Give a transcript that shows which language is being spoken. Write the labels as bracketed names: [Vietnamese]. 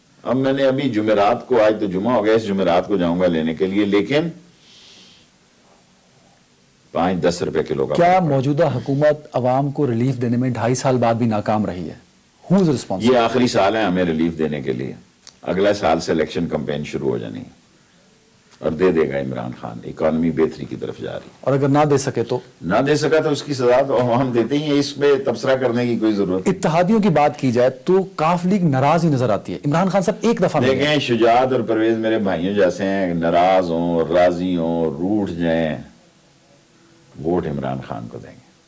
[Urdu] اب میں نے ابھی جمعرات کو, آج تو جمعہ ہو گیا, اس جمعرات کو جاؤں گا لینے کے لیے, لیکن 5-10 روپے کلو کا. کیا موجودہ حکومت عوام کو ریلیف دینے میں 2.5 سال بعد بھی ناکام رہی ہے؟ [English] Who is responsible؟ [Urdu] یہ آخری سال ہے ہمیں ریلیف دینے کے لیے. اگلا سال سے الیکشن کمپین شروع ہو جانی اور دے دے گا عمران خان. اکانومی بہتری کی طرف جا رہی. اور اگر نہ دے سکے تو نہ دے سکا تو اس کی سزا تو ہم دیتے ہی ہیں, اس میں تبصرہ کرنے کی کوئی ضرورت. اتحادیوں کی بات کی جائے تو کاف لیگ ناراض ہی نظر آتی ہے. عمران خان صاحب ایک دفعہ دیکھیں شجاعت اور پرویز میرے بھائیوں جیسے ہیں, ناراض ہوں, راضی ہوں, روٹھ جائیں, ووٹ عمران خان کو دیں گے.